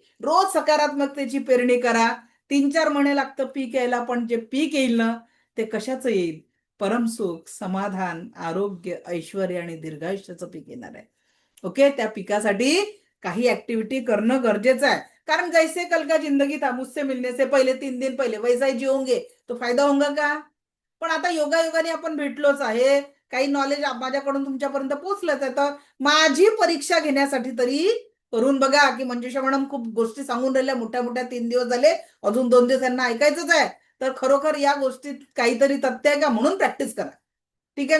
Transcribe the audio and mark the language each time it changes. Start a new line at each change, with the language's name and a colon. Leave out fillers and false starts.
Marathi: रोज सकारात्मकतेची पेरणी करा. 3-4 महिने लागतं पीक यायला, पण जे पीक येईल ना ते कशाचं येईल? परमसुख, समाधान, आरोग्य, ऐश्वर्य आणि दीर्घायुष्याचं पीक येणार आहे. ओके? त्या पिकासाठी काही ऍक्टिव्हिटी करणं गरजेचं आहे.
Hindi: कारण जैसे कल का जिंदगी था, मुझसे मिलने से पहिले 3 दिन पहिले वैसा ही जिओगे तो फायदा होगा का?
Marathi: पण आता योगायोगाने आपण भेटलोच आहे. काही नॉलेज माझ्याकडून तुमच्यापर्यंत पोहोचलंच आहे. तर माझी परीक्षा घेण्यासाठी तरी करून बघा की मंजुषा मॅडम खूप गोष्टी सांगून राहिल्या मोठ्या मोठ्या. 3 दिवस झाले, अजून 2 दिवस यांना ऐकायचंच आहे. तर खरोखर या गोष्टीत काहीतरी तथ्य आहे का म्हणून प्रॅक्टिस करा. ठीक आहे?